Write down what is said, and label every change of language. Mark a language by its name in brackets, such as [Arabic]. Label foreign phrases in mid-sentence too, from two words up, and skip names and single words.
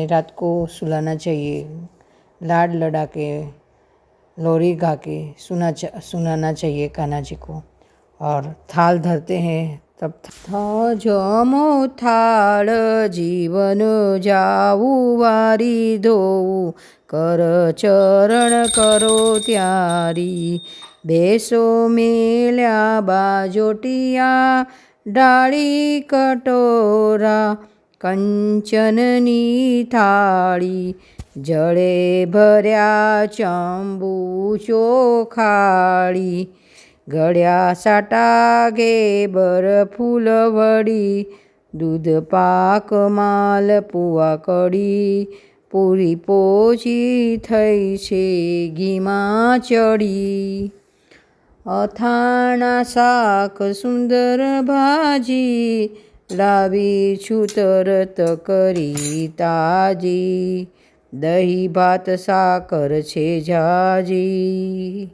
[Hindi] रात को सुलाना चाहिए, लाड लड़ा के लोरी गा के सुनाना चाहिए कान्हा जी को। और थाल धरते हैं तब [Gujarati] જમો થાળ જીવન જાઉં વારી ધોઉં કર ચરણ કરો ત્યારી બેસો મેલ્યા બાજોઠીયા ડાળી કટોરા કંચનની થાળી, જળે ભર્યા ચંબુ ચોખાળી, ગળ્યા સાટા ઘેબર ફૂલ વડી, દૂધ પાક માલ પુવા કડી, પૂરી પોચી થઈ છે ઘીમાં ચડી, અથાણા શાક સુંદર ભાજી, લાવી છું તરત કરી તાજી, દહીં ભાત સાકર છે જાજી।